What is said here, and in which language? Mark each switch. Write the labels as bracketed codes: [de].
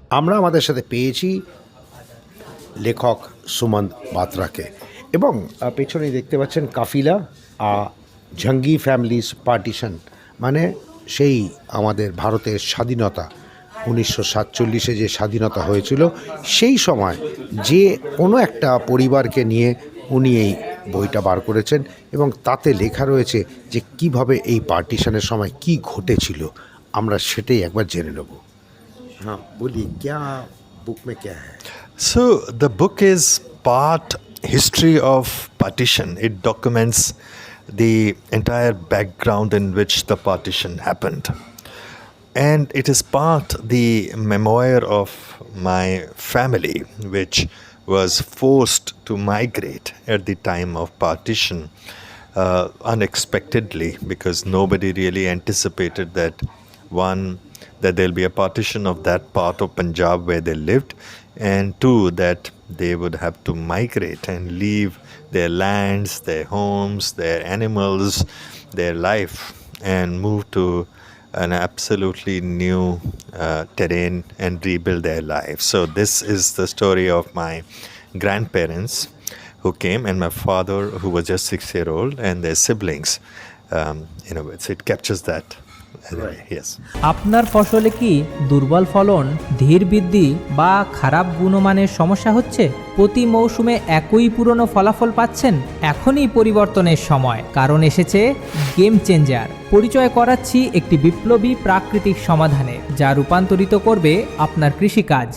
[bn] আমরা আমাদের সাথে পেয়েছি লেখক সুমন্ত বাত্রাকে এবং পেছনে দেখতে পাচ্ছেন কাফিলা ঝাঙ্গি ফ্যামিলিজ পার্টিশন, মানে সেই আমাদের ভারতের স্বাধীনতা 1947-এ যে স্বাধীনতা হয়েছিল সেই সময় যে কোনো একটা পরিবারকে নিয়ে উনি এই বইটা বার করেছেন এবং তাতে লেখা রয়েছে যে কিভাবে এই পার্টিশনের সময় কি ঘটেছিল। আমরা সেটাই একবার জেনে নেব। [hi] हाँ बोलिए, क्या बुक में क्या है? [en] So the book is part history of partition. It documents the entire background in which the partition happened. And it is part the memoir of my family, which was forced to migrate at the time of partition unexpectedly, because nobody really anticipated that there'll be a partition of that part of Punjab where they lived, and two, that they would have to migrate and leave their lands, their homes, their animals, their life, and move to an absolutely new terrain and rebuild their lives. So this is the story of my grandparents who came, and my father, who was just 6-year-old, and their siblings. So it captures that. Yes. [bn] আপনার ফসলে কি দুর্বল ফলন, ধীর বৃদ্ধি বা খারাপ গুণমানের সমস্যা হচ্ছে? প্রতি মৌসুমে একই পুরনো ফলাফল পাচ্ছেন? এখনই পরিবর্তনের সময়, কারণ এসেছে গেম চেঞ্জার। পরিচয় করাচ্ছি একটি বিপ্লবী প্রাকৃতিক সমাধানে, যা রূপান্তরিত করবে আপনার কৃষিকাজ।